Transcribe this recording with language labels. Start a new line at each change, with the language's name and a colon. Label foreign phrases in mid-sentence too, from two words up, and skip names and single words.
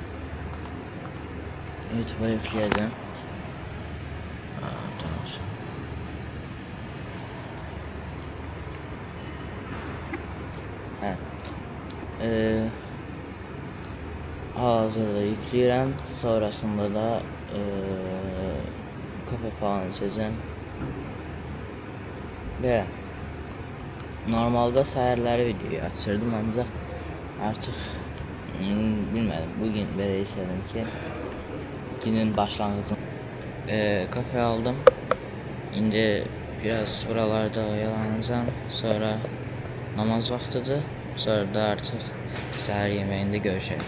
Turkish: YouTube'a yükledim.
Azerbaijani: Hazırda yükləyirəm.
Turkish: Sonrasında da kafe falan içeceğim.
Azerbaijani: Ve normalde səhərləri videoyu açırdım ancaq artık bilmədim, bugün belə istedim ki günün başlanğıcını kafe aldım.
Turkish: İndi biraz buralarda oyalanacağım. Sonra namaz vaktidir.
Azerbaijani: Sonra da artık səhər yeməyində görüşək.